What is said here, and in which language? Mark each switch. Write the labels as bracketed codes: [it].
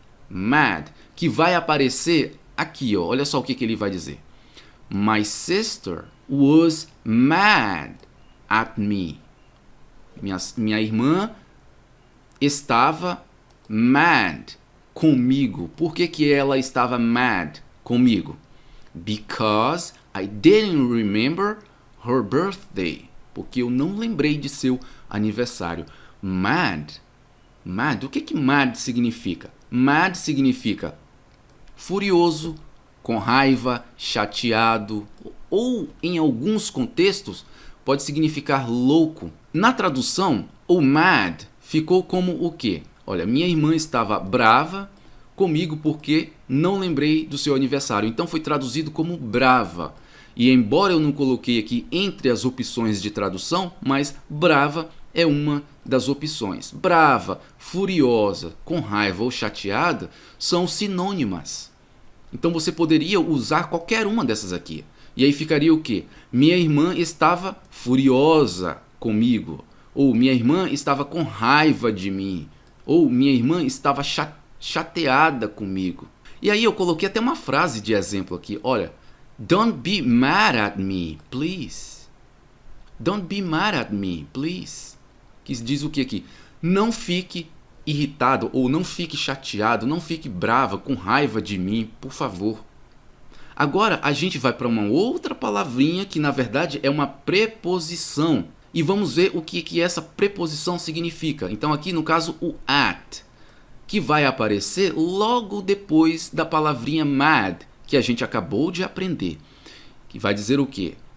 [pt] Mad, que vai aparecer aqui, ó. Olha só o que ele vai dizer. [en] My sister was mad at me. [pt] Minha irmã estava mad comigo. Por que ela estava mad comigo? [en] Because I didn't remember her birthday. [pt] Porque eu não lembrei de seu aniversário. Mad. Mad. O que mad significa? Mad significa furioso, com raiva, chateado. Ou, em alguns contextos, pode significar louco. Na tradução, o mad ficou como o quê? Olha, minha irmã estava brava comigo porque não lembrei do seu aniversário. Então foi traduzido como brava. E embora eu não coloquei aqui entre as opções de tradução, mas brava é uma das opções. Brava, furiosa, com raiva ou chateada são sinônimas. Então você poderia usar qualquer uma dessas aqui. E aí ficaria o quê? Minha irmã estava furiosa comigo. Ou minha irmã estava com raiva de mim. Ou minha irmã estava chateada comigo. E aí eu coloquei até uma frase de exemplo aqui. Olha, [en] don't be mad at me, please. Don't be mad at me, please. [pt] Que diz o que aqui? Não fique irritado ou não fique chateado, não fique brava, com raiva de mim, por favor. Agora a gente vai para uma outra palavrinha que na verdade é uma preposição. E vamos ver o que essa preposição significa. Então aqui no caso o at, que vai aparecer logo depois da palavrinha mad, que a gente acabou de aprender. Que vai dizer o quê?